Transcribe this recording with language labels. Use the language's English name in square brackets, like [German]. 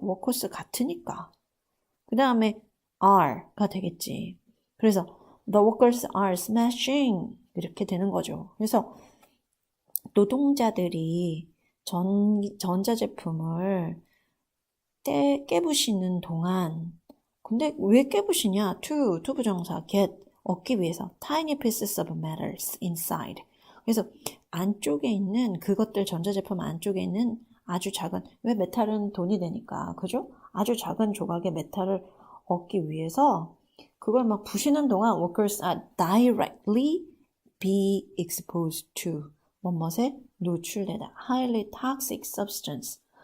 [Korean] 워커스 같으니까. 그 다음에 are가 되겠지. 그래서 [English] the workers are smashing [Korean] 이렇게 되는 거죠. 그래서 노동자들이 전자제품을 깨부시는 동안 근데 왜 깨부시냐? 투부정사 [English] get [Korean] 얻기 위해서 [English] tiny pieces of metals inside. [Korean] 그래서 안쪽에 있는 그것들 전자제품 안쪽에 있는 아주 작은 왜 메탈은 돈이 되니까 그죠? 아주 작은 조각의 메탈을 얻기 위해서 그걸 막 부시는 동안 [English] workers are directly be exposed to [Korean] 뭐뭐에 노출되다 [English] highly toxic substance.